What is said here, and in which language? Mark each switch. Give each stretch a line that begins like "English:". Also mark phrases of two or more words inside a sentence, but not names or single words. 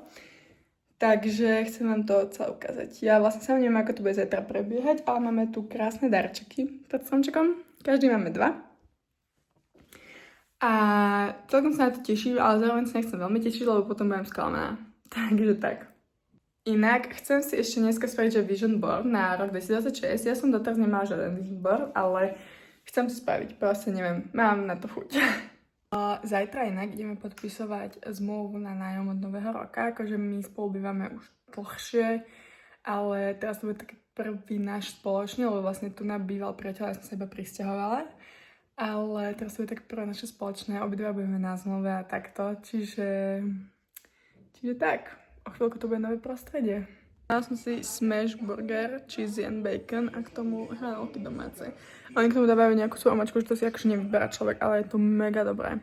Slovak: Takže chcem vám to celé ukázať. Ja vlastne sa neviem, ako to bude zajtra prebiehať, ale máme tu krásne darčeky pred stromčekom. Každý máme 2. A celkom sa na to teším, ale zároveň sa nechcem veľmi tešiť, lebo potom budem sklamaná. Takže tak. Inak chcem si ešte dneska spraviť, že
English: vision board
Slovak: na rok 2026. Ja som doteraz nemala žiaden
English: vision board,
Slovak: ale chcem to spraviť. Proste neviem, mám na to chuť. Zajtra inak ideme podpisovať zmluvu na nájom od nového roka. Akože my spolu bývame už dlhšie, ale teraz to bude taký prvý náš spoločný, lebo vlastne tu býval priateľ, ja som sa iba prisťahovala. Ale teraz to je tak prvé naše spoločné, obidva budeme na zmluve a takto, čiže tak, o chvíľku to bude nové prostredie. Dala som si
English: smash burger, cheesy and bacon
Slovak: a k tomu hranolky domáce. Oni k tomu dávajú nejakú svoju omačku, že to si akože nevyberá človek, ale je to mega dobré.